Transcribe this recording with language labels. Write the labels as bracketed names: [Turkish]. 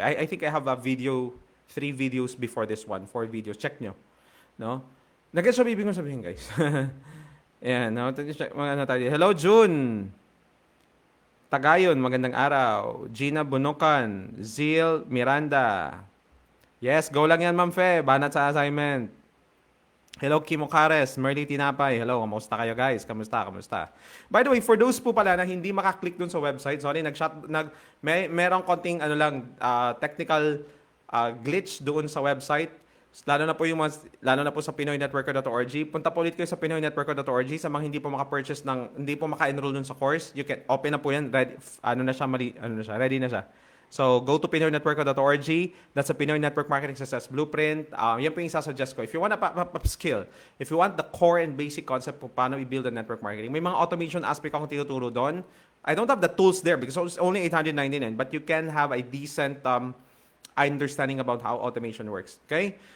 [English] I think I have a video, 3 videos before this one, 4 videos. [Filipino] Check nyo. No? Nag-gets sa bibig ko sabihin, guys. Ayan. No? Hello, June. Tagayon, magandang araw. Gina Bunukan. Zil Miranda. Yes, go lang yan, Ma'am Fe. Banat sa assignment. Hello, Kimo Cares. Merly Tinapay. Hello, kamusta kayo, guys? Kamusta? By the way, for those po pala na hindi makaklik dun sa website, sorry, merong konting technical glitch doon sa website. Lalo na po sa pinoynetworker.org. Punta po ulit kayo sa pinoynetworker.org sa mga hindi po maka-purchase hindi po maka-enroll dun sa course. [English] You can open [Filipino] na po yan. Ready na siya. [English] So, go to pinoynetworker.org. That's a Pinoy Network Marketing Success Blueprint. [Filipino] Yan po yung sasuggest ko. [English] If you want a skill, if you want the core and basic concept po paano i-build a network marketing, [Filipino] may mga automation aspect akong tinuturo doon. [English] I don't have the tools there because it's only $899, but you can have a decent understanding about how automation works. [Filipino] Okay?